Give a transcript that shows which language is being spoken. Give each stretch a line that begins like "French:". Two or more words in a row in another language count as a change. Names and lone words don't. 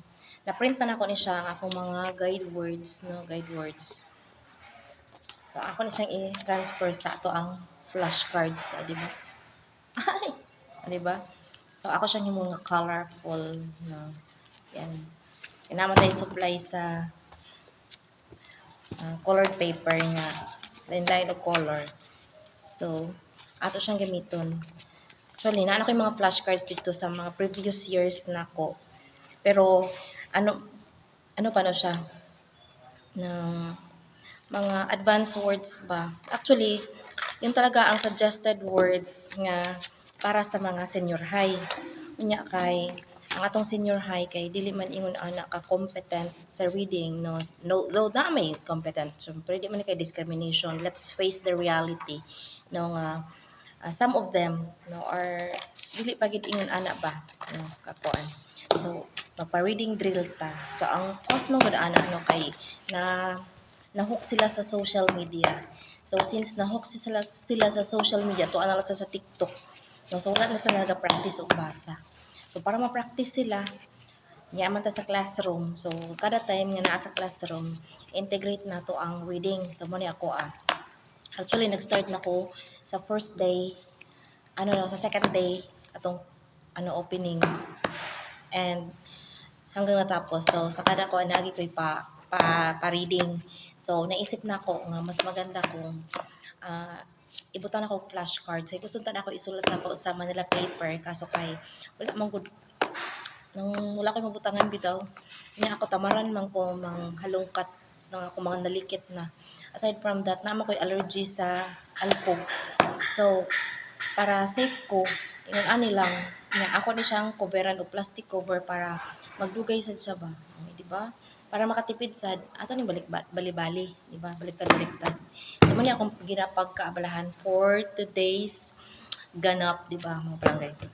Cebuano: Na-print na ako ni siya ang akong mga
English: guide words,
Cebuano: no,
English: guide words.
Cebuano: So ako ni siyang i-transfer sa ato ang flashcards, di ba? Ay, di ba? So ako siyang himo nga colorful, no. Yan. Kailangan tayo supply sa
English: colored paper
Cebuano: nga lain-lain og color. So ato siyang gamiton. Actually,
Filipino: naano ko yung mga flashcards dito sa mga
English: previous years
Filipino: na ko.
Cebuano: Pero, ano pa no siya?
Filipino: Ng mga
English: advanced words
Filipino: ba? Actually, yun talaga ang
English: suggested words
Filipino: nga para sa mga
English: senior high.
Cebuano: Unya kay, ang atong
English: senior high
Cebuano: kay dili man ingon ana ka competent sa reading, no though na may competent, so di man kay discrimination.
English: Let's face the reality,
Cebuano: no nga
English: some of them
Cebuano: no are dili pa gid ingon ana ba, no kakuan. So magpa-
English: reading drill
Cebuano: ta. So ang cause mo gud ana no kay nahook sila sa
English: social media.
Cebuano: So since nahook sila sa
English: social media,
Cebuano: to ana sa TikTok. No, so wala na sila nag-practice og basa. So para ma-practice sila, yaman ta sa classroom. So kada time nga naa sa classroom, integrate na to ang reading. So mo ni ako Actually nag-start na ko sa
English: first day,
Cebuano: sa
English: second day
Cebuano: atong opening.
Filipino: And hanggang natapos.
Cebuano: So sa kada ko anagi ko pa reading. So naisip na ako nga
Filipino: mas maganda
Cebuano: kung ibutan ako flashcard. So ikusuntan ako isulat na ko sa Manila paper kaso kay wala man gud nang wala koy mabutangan bitaw. Nya ako tamaran man ko
Filipino: halungkat ng
Cebuano: ako mga nalikit na.
English: Aside from that,
Cebuano: naman ko'y allergy sa alcohol. So, para safe ko, ingon ani lang, nga ako ni siyang coveran o
English: plastic cover
Cebuano: para magdugay sad siya ba. Di ba? Para makatipid sad, ato ni bali-bali, di ba? Baliktad-baliktad. So, man akong ginapagkaabalahan
English: for today's
Cebuano: ganap, di ba, mga palanggay.